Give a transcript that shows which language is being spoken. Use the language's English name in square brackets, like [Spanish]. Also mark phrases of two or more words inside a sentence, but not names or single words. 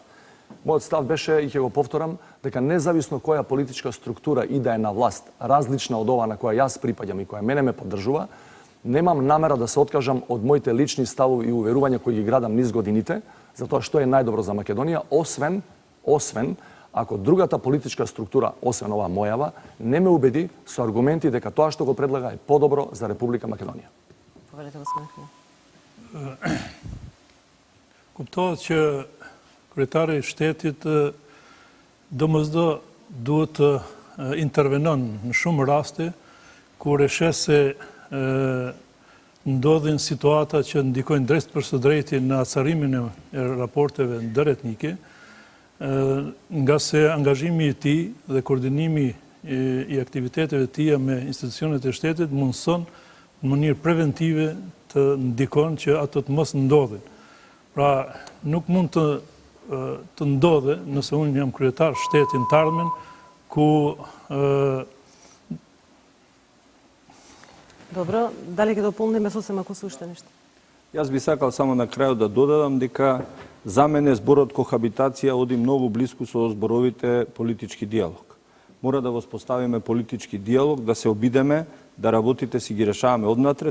[Macedonian] Мојот став беше, и ќе го повторам, дека независно која политичка структура и да е на власт, различна од ова на која јас припаѓам и која мене ме поддржува, немам намера да се откажам од моите лични ставови и уверувања кои ги градам низ годините, за тоа што е најдобро за Македонија, освен ако другата политичка структура, освен оваа мојава, не ме убеди со аргументи дека тоа што го предлага е подобро за Република Македонија. Повелете, господин Ахмедов. [Albanian] Kuptohet që kryetari i shtetit domosdo duhet të intervenon në shumë raste kur e sheh se ndodhin situata që ndikojnë drejt për së drejti në acarimin e raporteve ndëretnike, nga se angazhimi i tij dhe koordinimi i aktiviteteve të tija me institucionet e shtetit mundson në mënyrë preventive të ndikon që ato të mos ndodhin. Pra, nuk mund të ndodhe nëse unë jam kryetar shtetin të ardhmen ku [Macedonian] Добро, дали ќе дополниме сосема ако се уште нешто? Јас би сакал само на крајот да додадам дека за мене зборот кохабитација оди многу близко со зборовите политички диалог. Мора да воспоставиме политички диалог, да се обидеме, да работите си ги решаваме однатре.